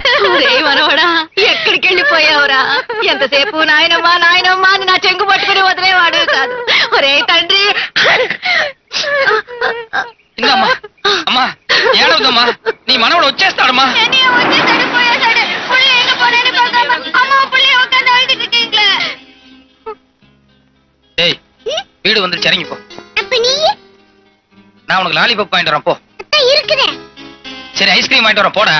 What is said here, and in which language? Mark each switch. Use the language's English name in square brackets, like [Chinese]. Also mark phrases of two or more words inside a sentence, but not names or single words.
[Telugu] మనవడా ఎక్కడికి వెళ్ళిపోయావురా? ఎంతసేపు నాయనమ్మా నాయనమ్మా అని నా చెంగు పట్టుకుని వదిలేవాడు కాదు. ఒరే తండ్రి, అమ్మా ఏడవద్దమ్మా, నీ మనవడు వచ్చేస్తాడమ్మా. [Tamil] ஏய் வீடு வந்து சரிங்க போ. நான் உனக்கு லாலிபாப் வாங்கிட்டு வரேன் போ. சரி ஐஸ்கிரீம் வாங்கிட்டு வரேன் போடா.